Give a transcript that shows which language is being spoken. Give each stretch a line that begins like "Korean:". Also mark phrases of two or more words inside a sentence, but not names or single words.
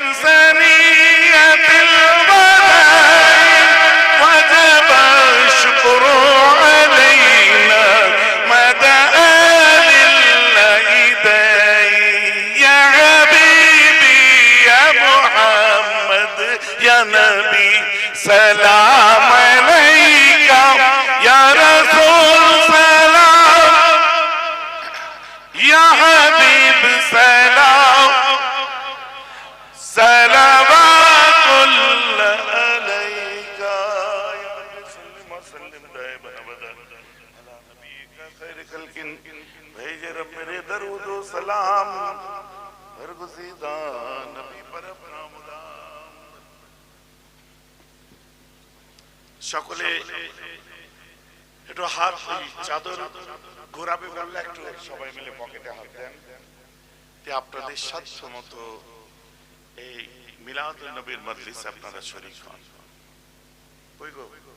Arabic: ثنية الوداع وجب الشكر علينا مدى لله داعي يا حبيبي يا محمد يا نبي سلام عليك يا رسول سلام يا حبيب سلام صلوات الله عليك يا رب سلم وسلم دائما ابدا على نبيك خير خلق
Urdu: بھیج رب میرے درود و سلام برگزیدہ نبی پر اپنا مدام
Bangla: সকলে একটু হাত চাদর ঘোরাবে বললে একটু সবাই মিলে পকেটে হাত দেন তে আপনাদের সাধ্য মতো এই মিলাদুন নবীর মজলিসে আপনারা শরীক হন কই গো